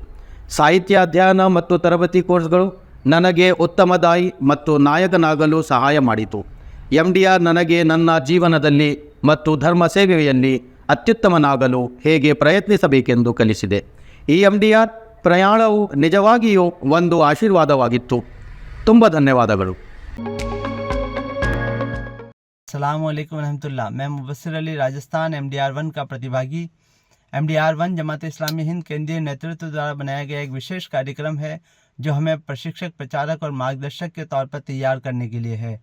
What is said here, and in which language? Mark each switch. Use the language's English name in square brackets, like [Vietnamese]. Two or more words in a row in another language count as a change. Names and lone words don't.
[Kannada] ಸಾಹಿತ್ಯ ಅಧ್ಯಯನ ಮತ್ತು ತರಬೇತಿ ಕೋರ್ಸ್ಗಳು ನನಗೆ ಉತ್ತಮ ದಾಯಿ ಮತ್ತು ನಾಯಕನಾಗಲು ಸಹಾಯ ಮಾಡಿತು. MDR ನನಗೆ ನನ್ನ ಜೀವನದಲ್ಲಿ ಮತ್ತು ಧರ್ಮ ಸೇವೆಯಲ್ಲಿ ಅತ್ಯುತ್ತಮನಾಗಲು ಹೇಗೆ ಪ್ರಯತ್ನಿಸಬೇಕೆಂದು ಕಲಿಸಿದೆ. ಈ MDR ಪ್ರಯಾಣವು ನಿಜವಾಗಿಯೂ ಒಂದು ಆಶೀರ್ವಾದವಾಗಿತ್ತು. ತುಂಬ ಧನ್ಯವಾದಗಳು. [Arabic] السلام عليكم رحمة الله. [Hindi] मैं मुबस्सिर अली राजस्थान MDR1 का प्रतिभागी। MDR1 जमात इस्लामी हिंद केंद्रीय नेतृत्व द्वारा बनाया गया एक विशेष कार्यक्रम है जो हमें प्रशिक्षक, प्रचारक और मार्गदर्शक के तौर पर तैयार करने के लिए है।